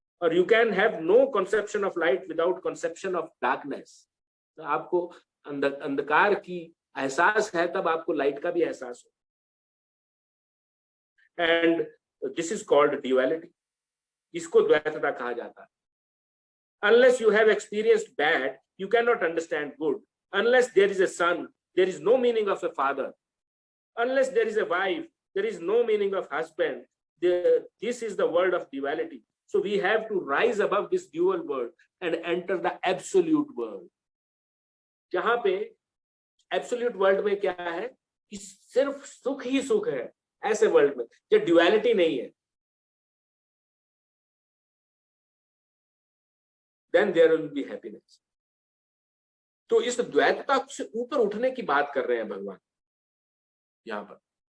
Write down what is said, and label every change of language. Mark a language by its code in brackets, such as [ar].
[en] और you can have no conception of light without conception of darkness. [hi] तो आपको अंधकार की एहसास है तब आपको लाइट का भी एहसास हो। [en] and this is called duality, [hi] इसको द्वैतता कहा जाता है। [en] Unless you have experienced bad, you cannot understand good. Unless there is a son, there is no meaning of a father. Unless there is a wife, there is no meaning of husband. This is the world of duality. So we have to rise above this dual world and enter the absolute world. [hi] जहां पे absolute world में क्या है कि सिर्फ सुख ही सुख है, ऐसे वर्ल्ड में जो ड्युअलिटी नहीं है, [en] then there will be happiness. [hi] तो इस द्वैतता से ऊपर उठने की बात कर रहे हैं भगवान यहां पर।